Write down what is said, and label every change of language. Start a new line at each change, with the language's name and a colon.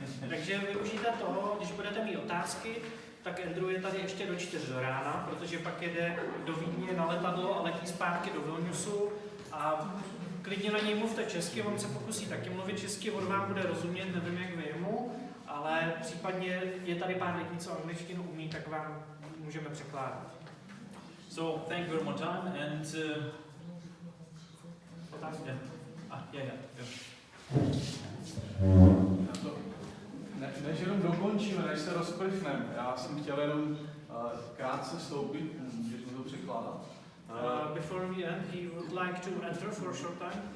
Czech: Takže využijte toho, když budete mít otázky, tak Andrew je tady ještě do 4 do rána, protože pak jede do Vídně na letadlo a letí zpátky do Vilniusu a klidně na něj mluvte česky, on se pokusí taky mluvit česky, on vám bude rozumět, nevím jak vy jemu, ale případně je tady pár lidí, co angličtinu umí, tak vám můžeme překládat.
English: So, thank you very much time and yeah.
Czech: Než jenom dokončíme, než se rozprchneme, já jsem chtěl jenom krátce vstoupit, můžeš mi to překládat?
English: Before we end, he would like to enter for a short time.